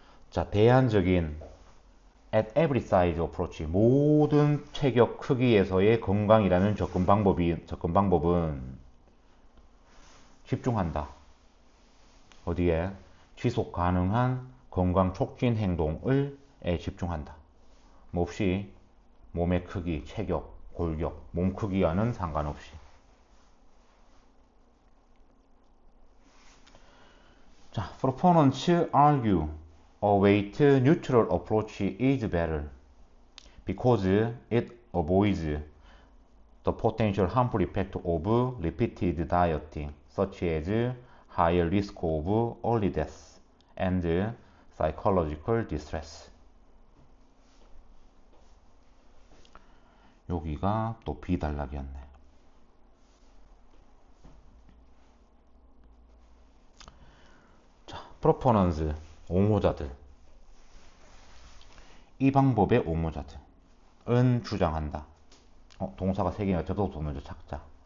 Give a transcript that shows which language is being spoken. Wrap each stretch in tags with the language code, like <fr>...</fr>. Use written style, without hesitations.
<ko>자, 대안적인</ko> <en>at every size approach,</en> <ko>모든 체격 크기에서의 건강이라는 접근 방법은 집중한다. 어디에? 지속 가능한 건강 촉진 행동을 집중한다. 몹시 몸의 크기, 체격, 골격, 몸 크기와는 상관없이.</ko> <en>자, proponents argue a weight neutral approach is better because it avoids the potential harmful effect of repeated dieting, such as higher risk of early death and psychological distress.</en> <ko>여기가 또 비단락이었네. 자, proponents, 옹호자들. 이 방법의 옹호자들은 주장한다. 동사가 3개니까 접속사 먼저 찾자.</ko>